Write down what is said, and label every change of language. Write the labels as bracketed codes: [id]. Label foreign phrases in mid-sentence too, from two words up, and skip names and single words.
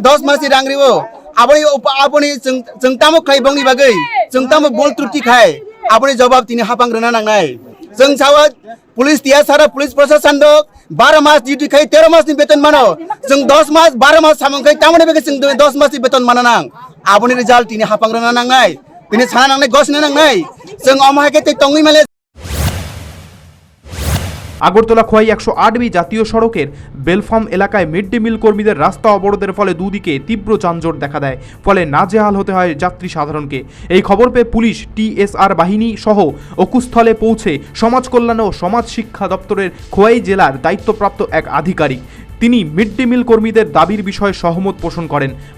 [trp] 10 मास रांग्रिवो आबनी जों तामो खाय बंगनि बागै जों तामो बोल त्रुटि खाय आबनी जवाब तिनि हापां रना नांनाय जों सावा पुलिस तिया सारा पुलिस प्रशासन दक 12 मास ड्यूटी खाय 13 मास नि बेतन मानो जों 10 मास 12 मास सामंख्लाय तामोनि बागै जों 10 मास नि बेतन माना नां आबनी रिजाल्ट तिनि हापां रना नांनाय तिनि साना नांनाय गसना नांनाय जों अमाहायके ते तंगि माले। [bn] আগরতলা খোয়াই 108B জাতীয় সড়কের বেলফার্ম এলাকায় মিড ডে মিল কর্মীদের রাস্তা অবরোধের ফলে দুদিকে তীব্র যানজট দেখা দেয়, ফলে নাজেহাল হতে হয় যাত্রী সাধারণকে। এই খবর পেয়ে পুলিশ, TSR বাহিনী সহ অকুস্থলে পৌঁছে সমাজ কল্যাণ ও সমাজ শিক্ষা দপ্তরের খোয়াই জেলার দায়িত্বপ্রাপ্ত এক আধিকারিক, তিনি মিড ডে মিল কর্মীদের দাবির বিষয়ে সহমত পোষণ করেন।